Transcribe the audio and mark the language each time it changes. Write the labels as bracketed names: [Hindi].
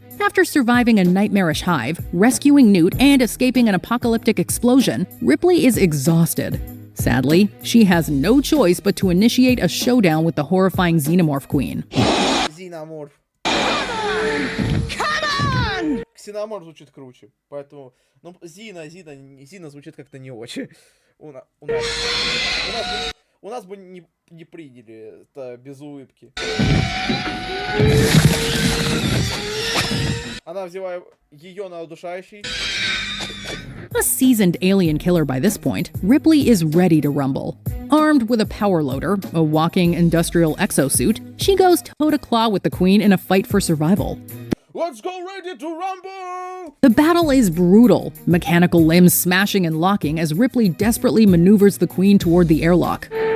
[English] After surviving a nightmarish hive, rescuing Newt, and escaping an apocalyptic explosion, Ripley is exhausted. Sadly, she has no choice but to initiate a showdown with the horrifying Xenomorph Queen. Xenomorph. Come on! [Russian] Xenomorph звучит круче, поэтому... Ну, Зина звучит как-то не очень. У нас бы не приняли это без улыбки. Она взяла ее на удушающий. [English] A seasoned alien killer by this point, Ripley is ready to rumble. Armed with a power loader, a walking industrial exosuit, she goes toe-to-claw with the Queen in a fight for survival. Let's go ready to rumble! The battle is brutal, mechanical limbs smashing and locking as Ripley desperately maneuvers the Queen toward the airlock.